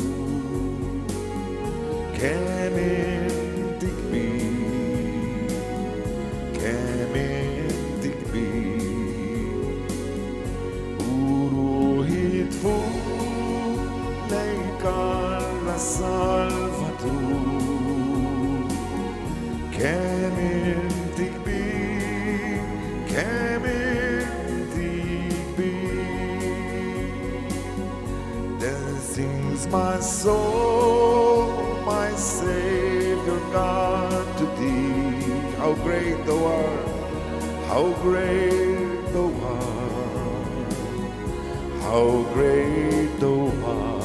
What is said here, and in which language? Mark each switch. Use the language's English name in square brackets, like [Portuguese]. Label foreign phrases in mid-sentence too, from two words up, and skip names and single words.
[Maltese] kemm inti kbir, kemm inti kbir u ruħi tfur Alla Salvatur kemm inti kbir, kemm inti kbir. [English] Then sings my soul, my Savior God to thee. How great thou art, how great thou art, how great thou art.